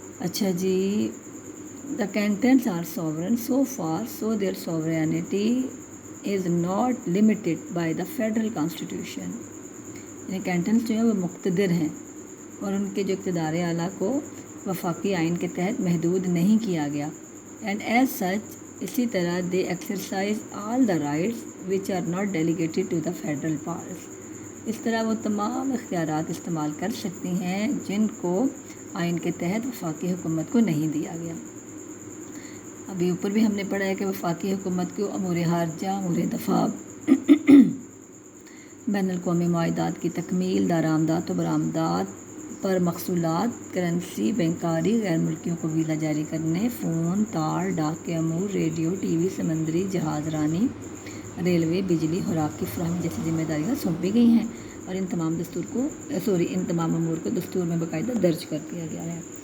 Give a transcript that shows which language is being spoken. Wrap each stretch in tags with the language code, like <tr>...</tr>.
<en>اچھا جی، The cantons are sovereign so far so their sovereignty is not limited by the federal constitution.</en> <ur>یعنی کینٹنز جو ہیں وہ مقتدر ہیں اور ان کے جو اقتدار اعلیٰ کو وفاقی آئین کے تحت محدود نہیں کیا گیا.</ur> <en>and as such</en> <ur>اسی طرح</ur> <en>They exercise all the rights which are not delegated to the federal powers.</en> <ur>اس طرح وہ تمام اختیارات استعمال کر سکتی ہیں جن کو آئین کے تحت وفاقی حکومت کو نہیں دیا گیا. ابھی اوپر بھی ہم نے پڑھا ہے کہ وفاقی حکومت کو امور خارجہ، امور دفاع، بین الاقوامی معاہدات کی تکمیل، درآمدات و برآمدات پر محصولات، کرنسی، بینکاری، غیر ملکیوں کو ویزا جاری کرنے، فون، تار، ڈاک کے امور، ریڈیو، ٹی وی، سمندری جہاز رانی، ریلوے، بجلی، خوراک کی فراہمی جیسی ذمہ داریاں سونپی گئی ہیں اور ان تمام امور کو دستور میں باقاعدہ درج کر دیا گیا ہے.</ur>